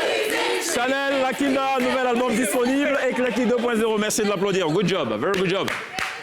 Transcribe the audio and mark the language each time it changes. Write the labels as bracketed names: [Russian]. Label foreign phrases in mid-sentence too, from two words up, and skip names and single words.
[French] Chanel, Lakinda, nouvel album disponible. Et Clacky 2.0, merci de l'applaudir. [English] Good job, very good job.